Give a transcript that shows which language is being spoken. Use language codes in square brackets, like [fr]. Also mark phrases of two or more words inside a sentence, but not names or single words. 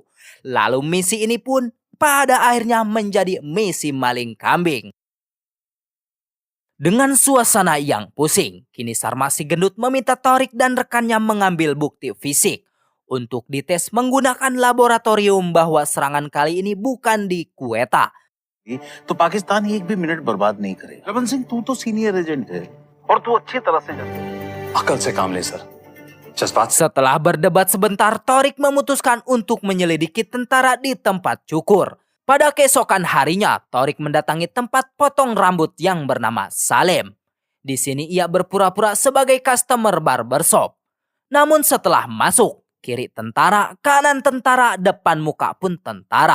[id] Lalu misi ini pun pada akhirnya menjadi misi maling kambing. Dengan suasana yang pusing, kini Sarma si gendut meminta Torik dan rekannya mengambil bukti fisik untuk dites menggunakan laboratorium bahwa serangan kali ini bukan di Quetta. [hi] तो पाकिस्तान एक भी मिनट बर्बाद नहीं करेगा। लवन सिंह तू तो [en] senior agent [hi] है और तू अच्छी तरह से जानता है। अकल से काम ले सर जज्बात से [id] Setelah berdebat sebentar, Torik memutuskan untuk menyelidiki tentara di tempat cukur. Pada keesokan harinya, Torik mendatangi tempat potong rambut yang bernama Salem. Di sini ia berpura-pura sebagai [en] customer barbershop. [id] Namun setelah masuk, kiri tentara, kanan tentara, depan muka pun tentara.